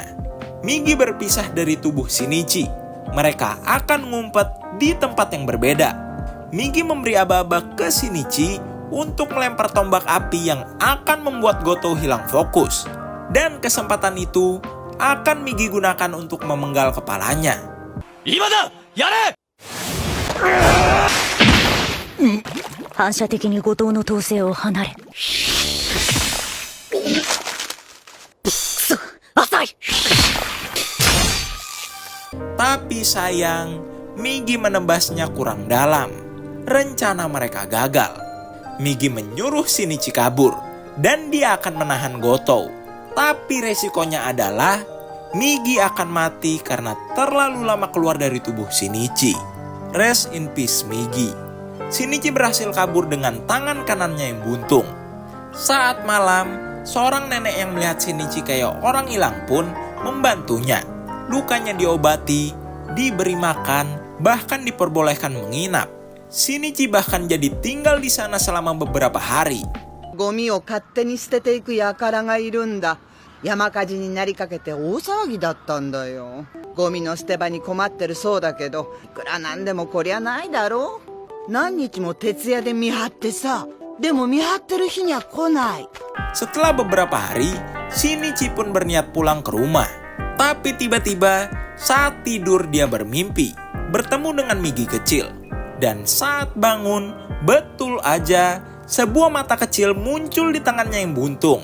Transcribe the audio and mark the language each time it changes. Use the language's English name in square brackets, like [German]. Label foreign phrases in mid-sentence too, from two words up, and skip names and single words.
[Indonesian] Migi berpisah dari tubuh Shinichi. Mereka akan ngumpet di tempat yang berbeda. Migi memberi aba-aba ke Shinichi untuk melempar tombak api yang akan membuat Gotou hilang fokus. Dan kesempatan itu akan Migi gunakan untuk memenggal kepalanya. [Japanese] 今だ！やれ! 反射的に後藤の統制を離れ。くそ、浅い。 [Indonesian] Tapi sayang, Migi menebasnya kurang dalam. Rencana mereka gagal. Migi menyuruh Shinichi kabur, dan dia akan menahan Gotou. Tapi resikonya adalah Migi akan mati karena terlalu lama keluar dari tubuh Shinichi. [English] Rest in peace Migi. [Indonesian] Shinichi berhasil kabur dengan tangan kanannya yang buntung. Saat malam, seorang nenek yang melihat Shinichi kayak orang hilang pun membantunya. Lukanya diobati, diberi makan, bahkan diperbolehkan menginap. Shinichi bahkan jadi tinggal di sana selama beberapa hari. [Japanese] ゴミを勝手に捨てていく輩がいるんだ。山火事になりかけて大騒ぎだったんだよ。ゴミの捨て場に困ってるそうだけど、いくらなんでもこりゃないだろう。何日も徹夜で見張ってさ、でも見張ってる日には来ない。 [Indonesian] Setelah beberapa hari, Shinichi pun berniat pulang ke rumah. Tapi tiba-tiba saat tidur dia bermimpi bertemu dengan Migi kecil. Dan saat bangun, betul aja sebuah mata kecil muncul di tangannya yang buntung.